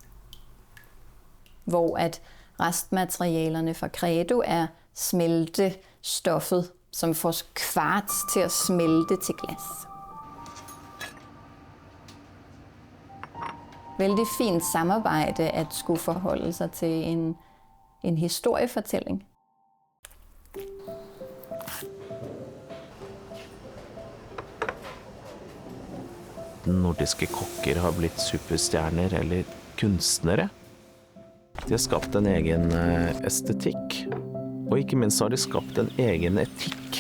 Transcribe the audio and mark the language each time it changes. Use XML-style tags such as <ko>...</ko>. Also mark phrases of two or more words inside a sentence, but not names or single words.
<da>Hvor at restmaterialerne fra Credo er smeltestoffet, som får kvarts til at smelte til glas.</da> <no>Veldig fint samarbejde at skulle forholde sig til en historiefortælling. Nordiske kokker har blitt superstjerner eller kunstnere. De har skapt en egen estetikk, og ikke minst har de skapt en egen etikk.</no>